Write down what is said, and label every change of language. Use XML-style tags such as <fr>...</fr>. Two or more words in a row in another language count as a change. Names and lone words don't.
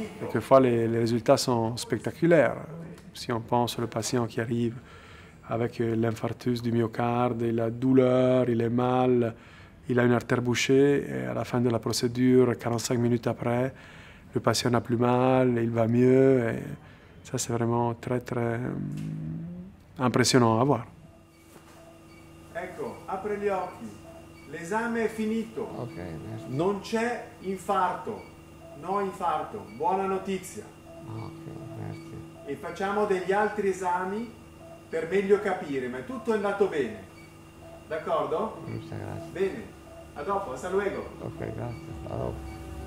<fr>Quelquefois, les résultats sont spectaculaires. Si on pense au patient qui arrive avec l'infarctus du myocarde, il a douleur, il est mal, il a une artère bouchée et à la fin de la procédure, 45 minutes après, le patient n'a plus mal, il va mieux. Et ça, c'est vraiment très, très impressionnant à voir.</fr> <it>Ecco, apri gli occhi. L'esame è finito.</it> <fr>Ok, merci.</fr> <it>Non c'è infarto. No infarto. Buona notizia.</it> <fr>Ok, merci.</fr> <it>E facciamo degli altri esami per meglio capire, ma tutto è andato bene. D'accordo?</it> <es>Muchas gracias.</es> <it>Bene. A dopo,</it> <es>hasta luego. Ok, gracias. Hasta luego.</es>